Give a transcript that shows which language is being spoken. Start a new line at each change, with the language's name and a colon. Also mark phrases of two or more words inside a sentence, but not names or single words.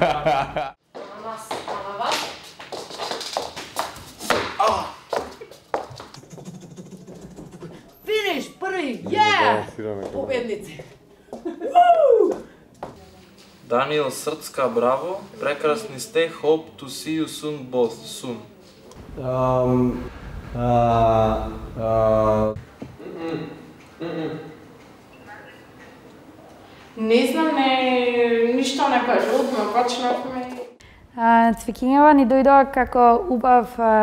Macedonian: Финиш, први, победници. Даниел Срцка, браво. Прекрасни сте.
English: Hope to see you soon both. Soon.
Macedonian: Не знам, ништо не кажувме, почнавме. Цвикињава ни дојдоа како убав...